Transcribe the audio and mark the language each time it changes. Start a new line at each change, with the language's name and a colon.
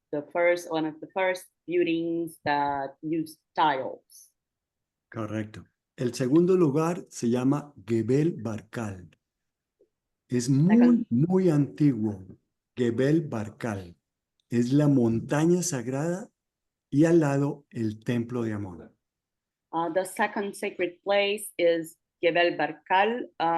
English: One of the first buildings that used tiles. Correcto.
Spanish: El segundo lugar se llama Gebel Barkal. Es muy antiguo. Gebel Barkal. Es la montaña sagrada y al lado el templo de Amón.
English: The second sacred place is Gebel Barkal.